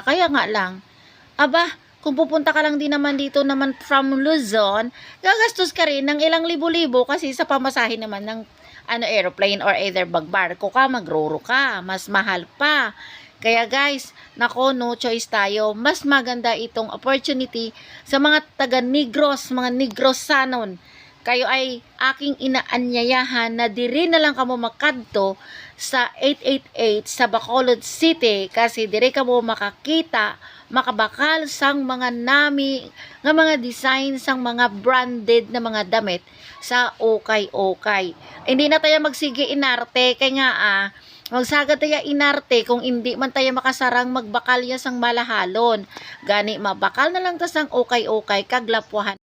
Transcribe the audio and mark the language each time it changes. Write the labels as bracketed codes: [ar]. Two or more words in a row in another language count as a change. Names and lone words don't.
[tl] Kaya nga lang, aba, kung pupunta ka lang din naman dito naman from Luzon, gagastos ka rin ng ilang libo-libo kasi sa pamasahe naman ng airplane [en] or either [tl] bagbarko ka, magroro ka, mas mahal pa. Kaya guys, nako, [en] no choice [tl] tayo. Mas maganda itong opportunity sa mga taga Negros, mga Negrosanon. [hil] Kayo ay aking inaanyayahan na diri na lang kamo makadto sa 888 sa Bacolod City kasi diri kamo makakita, makabakal sang mga nami nga mga design sang mga branded na mga damit sa okay-okay. Hindi na tayo magsige inarte kay nga magsagad tayo inarte kung hindi man tayo makasarang magbakalya sang malahalon. Gani mabakal na lang ta sang okay-okay kaglapuhan.